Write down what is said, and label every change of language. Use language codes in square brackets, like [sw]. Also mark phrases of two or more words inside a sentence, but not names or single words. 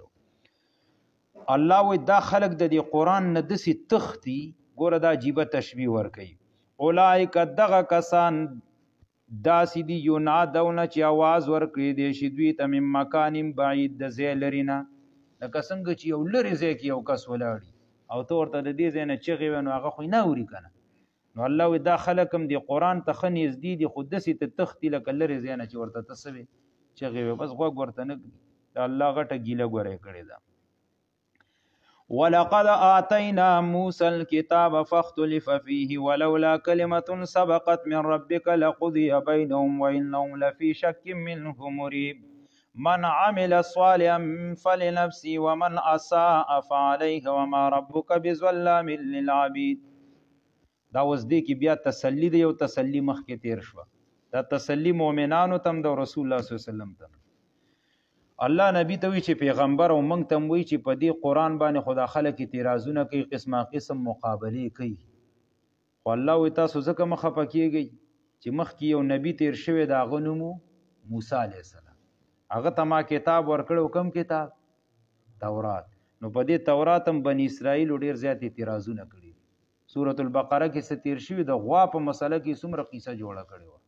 [ps] واچو الله وایي دا خلک د دې قرآن نه داسې تښتي ګوره دا عجیبه تشبیه ورکوي اولئک دغه کسان داسې دي ینادونه چې آواز ورکړي دی شي دوی ته [ar] من مکان بعید [ps] د ځای لرې نه لکه څنګه چې یو لرې ځای کې یو کس ولاړي او ته ورته د دې ځای نه چغې وی نو هغه خو یې نه اوري که نه نو الله وایي دا خلک هم دې قرآن ته ښه نږدې دي خو داسې ته تښتي لکه لرې ځای نه چې ورته ته څه وې چغې وی بس غوږ ورته نه کړي د الله غټه ګیله ګوره یې کړې ده [ar] ولقد آتینا موسی الكتاب فاختلف فيه ولولا كلمة سبقت من ربك لقضي بينهم وإنهم لفي شك منه مريب من عمل صالحا فلنفسه ومن اساء فعليه وما ربك بظلام للعبيد [ps] دا اوس دې کې بیا تسلی دی یو تسلی مخکې تیر شوه دا تسلی مؤمنانو تم د رسول الله [ar] صلی الله علیه وسلم [ps] تم الله نبی ته وی چې پیغمبر او موږ ته وی چې په دې قرآن باندې خدا خلک اعتراضونه کوي قسمه قسم مقابلې کوي خو الله وی تاسو ځکه مخه پکېږئ چې مخکې یو نبی تیر شوی د هغه نوم موسی [ar] علیه السلام [ps] هغه ته ما کتاب ورکړو کوم کتاب تورات نو په دې تورات هم بني اسرائیل ډېر زیات اعتراضونه کړي سورة البقره کې څه تیر شوي د غوا په مسله کې څومره قصه جوړه کړې